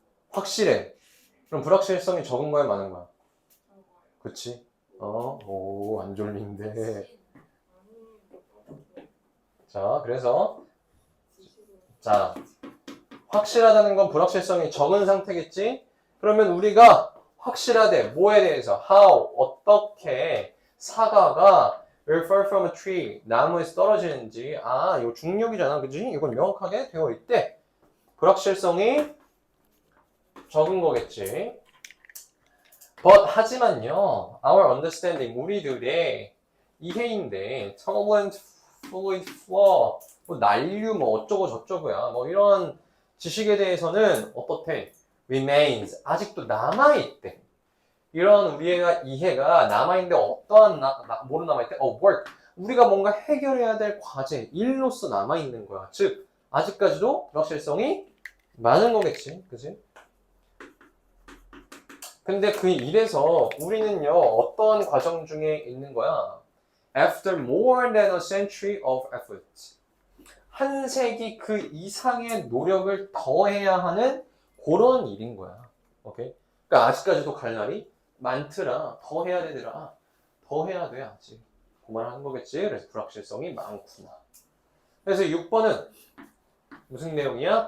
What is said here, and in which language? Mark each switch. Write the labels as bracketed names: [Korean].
[Korean] 확실해. 그럼 불확실성이 적은 거야, 많은 거야? 그치? 안 졸린데. 자, 그래서 자, 확실하다는 건 불확실성이 적은 상태겠지? 그러면 우리가 확실하대. 뭐에 대해서? [English] How, [Korean] 어떻게 사과가 [English] will fall from a tree, [Korean] 나무에서 떨어지는지. 아, 이거 중력이잖아. 그지? 이건 명확하게 되어 있대. 불확실성이 적은 거겠지. [English] But, [Korean] 하지만요, [English] our understanding, [Korean] 우리들의 이해인데, [English] turbulent fluid flow, [Korean] 뭐 난류, 뭐 어쩌고 저쩌고야. 뭐 이런 지식에 대해서는 어떻대? remains, 아직도 남아있대. 이런 우리가 이해가 남아있는데 어떠한 뭐로 남아있대? [English] work. [Korean] 우리가 뭔가 해결해야 될 과제, 일로서 남아있는 거야. 즉, 아직까지도 불확실성이 많은 거겠지. 그치? 근데 그 일에서 우리는요, 어떠한 과정 중에 있는 거야? [English] After more than a century of effort. [Korean] 한 세기 그 이상의 노력을 더해야 하는 그런 일인 거야. 오케이? 그러니까 아직까지도 갈 날이 많더라. 더 해야 되더라. 더 해야 돼 아직. 그만한 거겠지. 그래서 불확실성이 많구나. 그래서 6번은 무슨 내용이야?